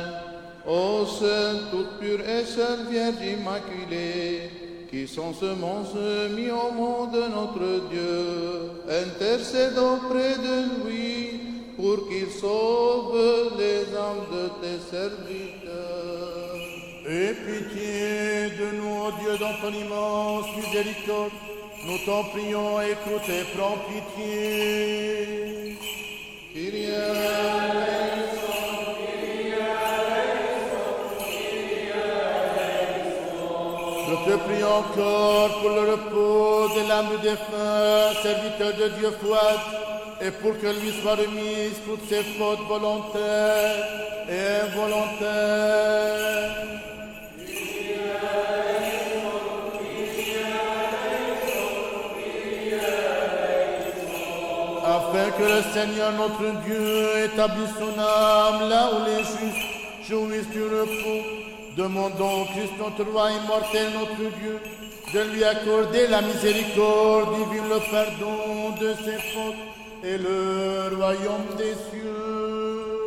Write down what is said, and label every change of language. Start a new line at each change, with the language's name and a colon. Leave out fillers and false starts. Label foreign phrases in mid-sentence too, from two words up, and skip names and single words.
French: Ô Sainte, toute pure et seule Vierge Immaculée, qui sont semences mis au monde de notre Dieu, intercède auprès de lui pour qu'il sauve les âmes de tes serviteurs. Aie pitié de nous, ô Dieu, dans ton immense miséricorde. Nous t'en prions, écoute et prends pitié.
Greek: Kyrie eleison, Kyrie eleison, Kyrie eleison.
French: Je te prie encore pour le repos de l'âme du défunt, serviteur de Dieu Fouad, et pour que lui soient remises toutes ses fautes volontaires et involontaires. Afin que le Seigneur notre Dieu établisse son âme là où les justes jouissent du repos, demandons au Christ notre roi immortel, notre Dieu, de lui accorder la miséricorde divine, le pardon de ses fautes et le royaume des cieux.